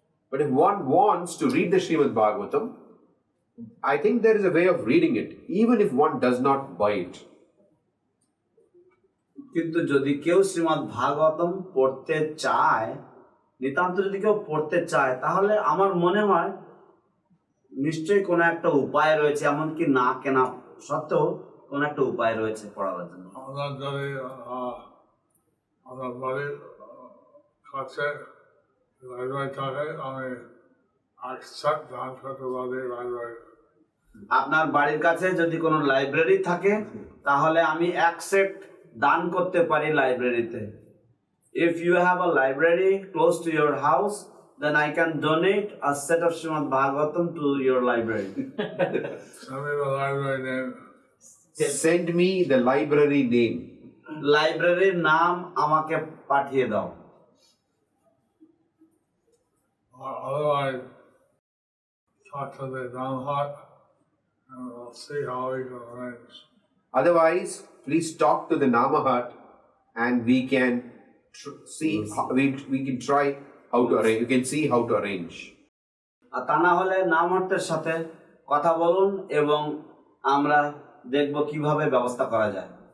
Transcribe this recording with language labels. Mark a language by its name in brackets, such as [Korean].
[English] But if one wants to read the Śrīmad-Bhāgavatam, I think there is a way of reading it, even if one does not buy it. [Bangla] কিন্তু যদি কেউ শ্রীমদ্ ভাগবতম পড়তে চায়, নিতান্ত যদি কেউ পড়তে চায়, তাহলে আমার মনে হয় নিশ্চয়ই কোনো একটা উপায় রয়েছে, এমনকি না কেনা সত্ত্বেও কোনো একটা উপায় রয়েছে পড়ার জন্য। আমার যদি আমার বাড়ির কাছে লাইব্রেরি থাকে, আমি একসাথ দান করতে পারি লাইব্রেরি। আপনার বাড়ির কাছে যদি কোনো লাইব্রেরি থাকে, তাহলে আমি এক সেট দান করতে পারি লাইব্রেরিতে। [English] If you have a library close to your house, then I can donate a set of Śrīmad-Bhāgavatam to your library. Send me the library name. Send me the library name. [Bangla] লাইব্রেরির নাম আমাকে পাঠিয়ে দাও। [English] Otherwise, talk to the Dhammat and we'll see how we can arrange. Otherwise, please talk to the Namahat and we can see how, we can try how to arrange. You can see how to arrange. [Bangla] আর তা না হলে নামহট্টের সাথে কথা বলুন এবং আমরা দেখব কিভাবে ব্যবস্থা করা যায়।